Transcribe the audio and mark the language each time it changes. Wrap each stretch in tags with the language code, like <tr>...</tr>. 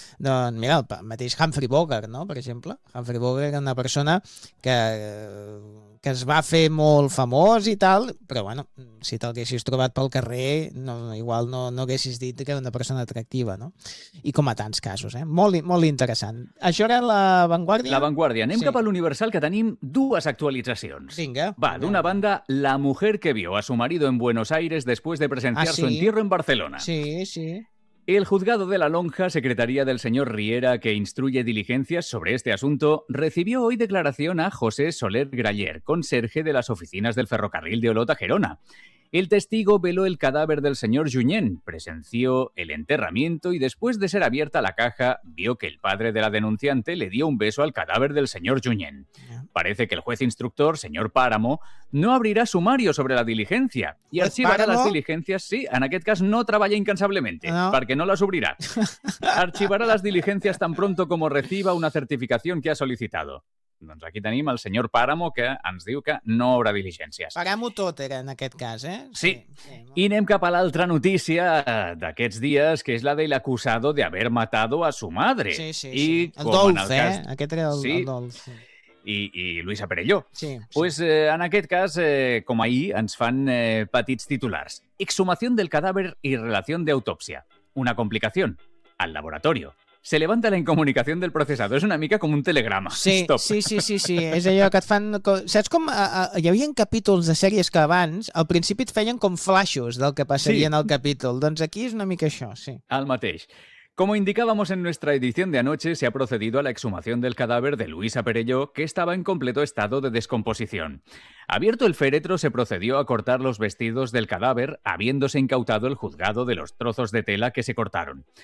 <ca>Doncs mira, el mateix Humphrey Bogart, no?, per exemple. Humphrey Bogart era una persona que es va fer molt famós i tal, però bueno, si t'haguessis trobat pel carrer, no haguessis dit que era una persona atractiva, no? I com a tants casos, eh? Molt, molt interessant. Això era La Vanguardia? La Vanguardia. Anem sí. Cap a l'Universal, que tenim dues actualitzacions. Vinga. Va, d'una banda,</ca> <es>La mujer que vio a su marido en Buenos Aires después de presenciar su entierro en Barcelona. Sí, sí. El juzgado de La Lonja, secretaría del señor Riera, que instruye diligencias sobre este asunto, recibió hoy declaración a José Soler Graller, conserje de las oficinas del ferrocarril de Olot a Gerona. El testigo veló el cadáver del señor Junyent, presenció el enterramiento y después de ser abierta la caja, vio que el padre de la denunciante le dio un beso al cadáver del señor Junyent. Parece que el juez instructor, señor Páramo, no abrirá sumario sobre la diligencia y archivará las diligencias.</es> <ca>Sí, en aquest cas no treballa</ca> <es>incansablemente,</es> <ca>no. Perquè no las obrirá.</ca> <es>Archivará las diligencias tan pronto como reciba una certificación que ha solicitado.</es> <ca>Doncs aquí tenim el senyor Páramo, que ens diu que no obre diligències. Paguem-ho tot, era, en aquest cas, eh? Sí. I anem cap a l'altra notícia d'aquests dies, que és la del</ca> <es>acusado de haber matado a su madre.</es> <ca>Sí, sí, sí. El Dolf, cas... eh? Aquest era el, sí. El Dolf. Sí. I Luisa Perelló. Sí. Pues en aquest cas, com ahir, ens fan petits titulars.</ca> <es>Exhumación del cadáver y relación de autopsia. Una complicación. Al laboratorio. Se levanta la incomunicación del procesado.</es> <ca>Es una mica como un telegrama. Sí,</ca> <en>stop.</en> <ca>Sí, sí, sí, sí. És allò que et fan... Saps com hi havia capítols de sèries que abans al principi et feien com flashos del que passaria sí. En el capítol? Doncs aquí és una mica això, sí. El mateix.</ca> <es>Como indicábamos en nuestra edición de anoche, se ha procedido a la exhumación del cadáver de Luisa Perelló, que estaba en completo estado de descomposición. Abierto el féretro, se procedió a cortar los vestidos del cadáver, habiéndose incautado el juzgado de los trozos de tela que se cortaron.</es>